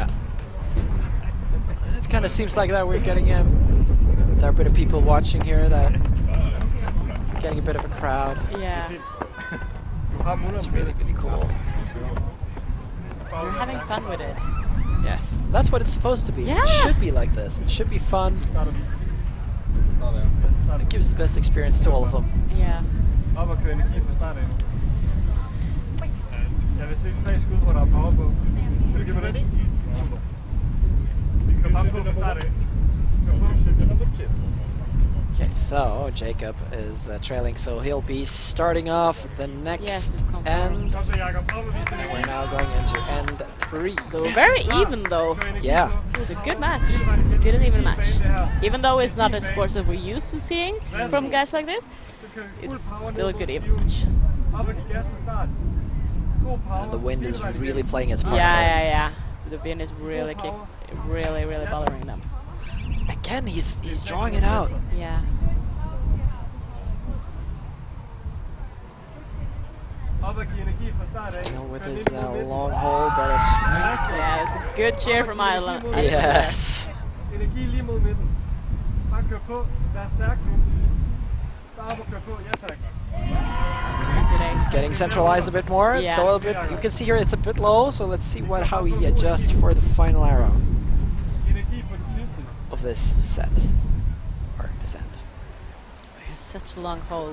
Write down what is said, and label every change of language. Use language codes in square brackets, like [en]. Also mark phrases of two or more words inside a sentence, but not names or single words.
[en] It kind of seems like that we're getting there are a bit of people watching here, that getting a bit of a crowd. Yeah. It's really, really cool. You're having fun with it. Yes, that's what it's supposed to be. Yeah. It should be like this. It should be fun. It gives the best experience to all of them. Yeah. [da] Op og køre energi fra start af nu. Jeg vil se 3 skud, hvor der er power på. Vil du give mig det? Kør bare på fra start af. Kør på. [en] Okay, so Jacob is trailing, so he'll be starting off the next Yes, come on. end. [da] Kom så, Jakob. Op og vis det. [en] We're now going into end 3. They were very even though. [da] Kør energi [en] Yeah. [da] på. [en] It's a good match. Good and even match. Even though it's not a sport that we're used to seeing from guys like this, [da] Så kører vi fuld [en] it's [da] power [en] still a [da] ned [en] good [da] mod [en] even [da] skiven. [en] match. [da] Op og giv gas fra start. God power. [en] And the wind is really playing its part. Yeah, there. yeah. The wind is really really bothering them. Again, he's drawing it out. Yeah. [da] Op og giv energi fra start af. [en] Still with [da] Kør [en] his [da] ned mod midten. [en] long hole, but it's Yeah, it's a good cheer from Ireland. yes. [da] Energi lige mod midten. Bare kør på. Vær stærk nu. [en] He's getting centralized a bit more. Yeah. Though a bit, you can see here it's a bit low, so let's see how he adjusts for the final arrow of this set. Or this end. He has such a long hold.